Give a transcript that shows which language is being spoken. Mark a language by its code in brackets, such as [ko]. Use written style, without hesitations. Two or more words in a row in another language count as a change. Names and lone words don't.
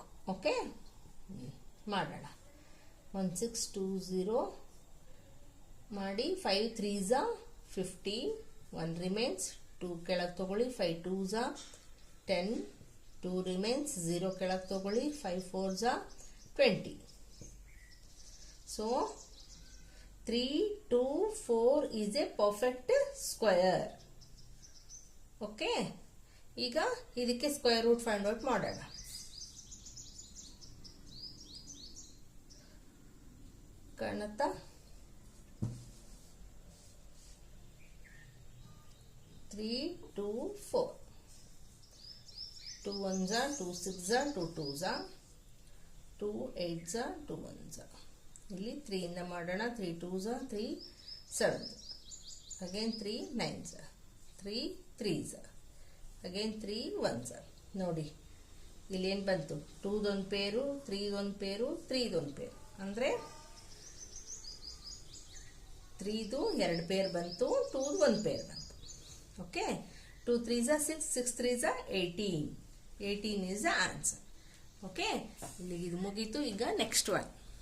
[kn] ಓಕೆ, ಮಾಡೋಣ. 1620 ಮಾಡಿ 5 3s 50, 1 ರಿಮೇನ್ಸ್, 2 ಕೆಳಗೆ ತಗೊಳ್ಳಿ, 5 2s 10, 2 ರಿಮೇನ್ಸ್, 0 ಕೆಳಗೆ ತಗೊಳ್ಳಿ, 5 4s 20. [en] ಸೊ 3 2 4 is a perfect square. [kn] ಓಕೆ, ಈಗ ಇದಕ್ಕೆ [en] square root find out [kn] ಮಾಡೋಣ. ಕಾಣುತ್ತಾ? 3 2 4, 2 1s 2 6s 2 2s 2 8s 2 1s. ಇಲ್ಲಿ 3 ಇಂದ ಮಾಡೋಣ. 3 2s 3 7s, ಅಗೇನ್ 3 9s, 3 3s, ಅಗೇನ್ 3 1s. ನೋಡಿ ಇಲ್ಲಿ ಏನು ಬಂತು? 2 ಪೇರು, 3 ಪೇರು, 3 ಪೇರು, ಅಂದರೆ 3 2 ಪೇರ್ ಬಂತು, 2 1 ಪೇರ್ ಬಂತು. ಓಕೆ, 2 3s 6, 6 3s 18. [en] 18 is the answer. [kn] ಓಕೆ, ಇಲ್ಲಿಗೆ ಇದು ಮುಗೀತು. ಈಗ [en] next one.